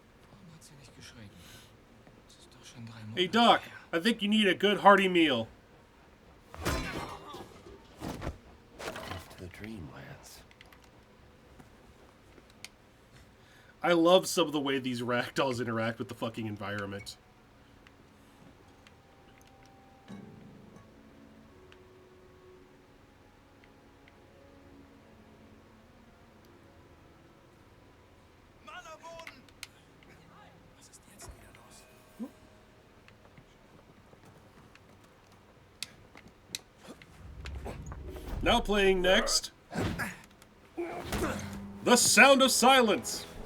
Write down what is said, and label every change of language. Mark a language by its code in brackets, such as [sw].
[de] Warum hat sie nicht geschrien? Es ist doch schon 3 Monate. [en] Hey, Doc, I think you need a good hearty meal. The Dreamlands. I love some of the way these ragdolls interact with the fucking environment. [de] Mann am Boden! Was ist jetzt wieder los? [en] Now playing next, The Sound of Silence.